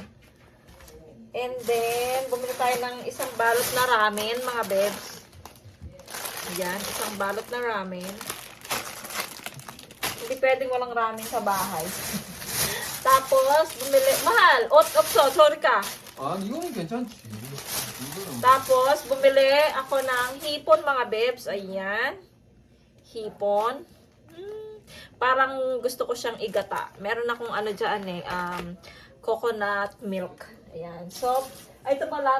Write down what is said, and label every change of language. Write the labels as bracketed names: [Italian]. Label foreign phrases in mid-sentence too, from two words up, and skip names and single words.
[English] And then, [Filipino] bumili tayo ng isang balot na ramen, mga bebs. Ayan, isang balot na ramen. Hindi pwedeng walang ramen sa bahay. Tapos, bumili, mahal, opso, sorry ka. [Korean] 아, 이거는 괜찮지. [Filipino] Tapos, bumili ako ng hipon, mga bebs. Ayan. Hipon. Parang gusto ko siyang igata. Meron akong dyan [English] coconut milk. [Filipino] Ayan. So, Ay, ito pala.